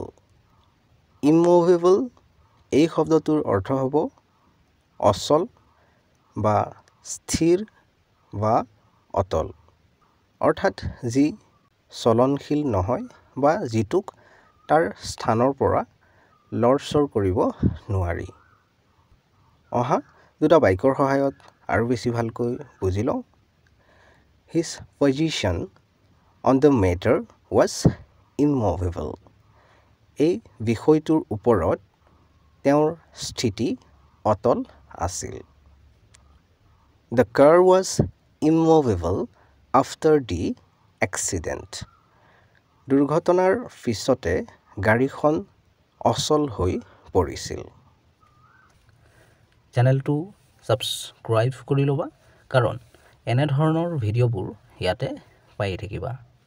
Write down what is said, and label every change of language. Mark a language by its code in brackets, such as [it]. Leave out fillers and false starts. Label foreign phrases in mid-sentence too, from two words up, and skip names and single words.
[as] Immovable এই শব্দটোৰ অৰ্থ হ'ব অচল বা স্থিৰ বা অটল অৰ্থাৎ যি চলনশীল নহয় বা যিটোক তাৰ স্থানৰ পৰা লৰচৰ কৰিব নোৱাৰি অহা দুটা বাক্যৰ সহায়ত আৰু বেছি ভালকৈ বুজি লওঁ [en] His position on the matter was immovable. [as] এই বিষয়টোৰ ওপৰত তেওঁৰ স্থিতি অটল আছিল [en] The car was immovable after the accident. [as] দুৰ্ঘটনাৰ পিছতে গাড়ীখন অচল হৈ পৰিছিল চেনেলটো ছাবস্ক্ৰাইব কৰি ল'বা কাৰণ এনে ধৰণৰ ভিডিঅ'বোৰ ইয়াতে পাই থাকিবা